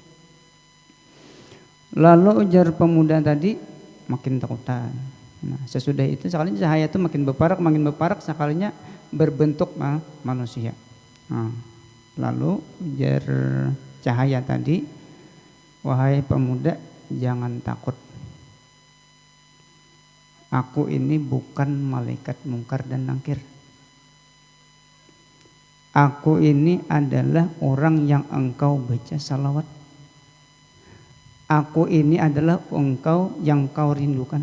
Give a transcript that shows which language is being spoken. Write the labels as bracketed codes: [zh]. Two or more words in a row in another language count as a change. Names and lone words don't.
[id] Lalu ujar pemuda tadi, makin takutan. Nah, sesudah itu sekalinya cahaya itu makin berparak, sekalinya berbentuk manusia. Nah, lalu ujar cahaya tadi, wahai pemuda, jangan takut. Aku ini bukan malaikat mungkar dan nangkir. Aku ini adalah orang yang engkau baca salawat. Aku ini adalah engkau yang kau rindukan.